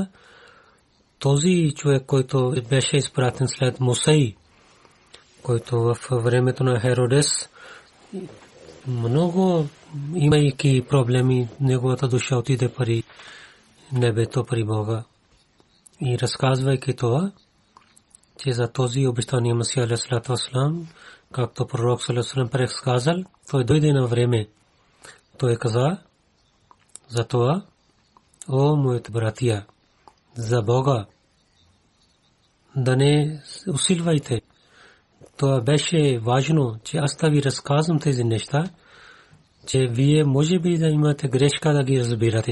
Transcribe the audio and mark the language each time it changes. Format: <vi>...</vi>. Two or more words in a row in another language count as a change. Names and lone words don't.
<bg>Този човек, който беше изпратен след Мусей, който в времето на Херодес много имайки проблеми, неговата душа отиде при небето, при Бога. И разказвайки това, че за този обещания Масия</bg> <ar>عليه الصلاة والسلام,</ar> <bg>както пророк</bg> <ar>صلى الله عليه وسلم</ar> <bg>предсказал, той дойде на време. Той каза за това: о моите братия, за Бога да не усилвайте. Това беше важно, че аз ви разказвам тези неща, че вие може би да имате грешка да ги разбирате.</bg>